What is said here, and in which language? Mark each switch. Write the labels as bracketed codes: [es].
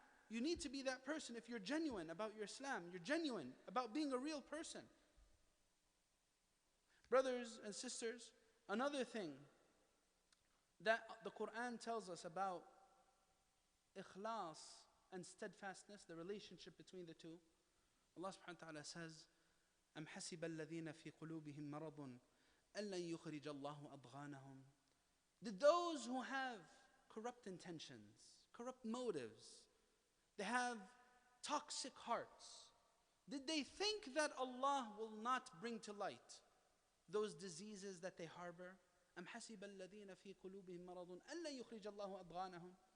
[en] You need to be that person if you're genuine about your Islam. You're genuine about being a real person. Brothers and sisters, another thing that the Quran tells us about ikhlas and steadfastness, the relationship between the two. [ar] Allah subhanahu wa ta'ala says, أَمْ حَسِبَ الَّذِينَ فِي قُلُوبِهِمْ مَرَضٌ أَلَّنْ يُخْرِجَ اللَّهُ أَضْغَانَهُم. [en] Did those who have corrupt intentions, corrupt motives, they have toxic hearts, did they think that Allah will not bring to light those diseases that they harbor? [ar] أَمْ حَسِبَ الَّذِينَ فِي قُلُوبِهِمْ مَرَضٌ أَلَّنْ يُخْرِجَ اللَّهُ أَضْغَانَهُم.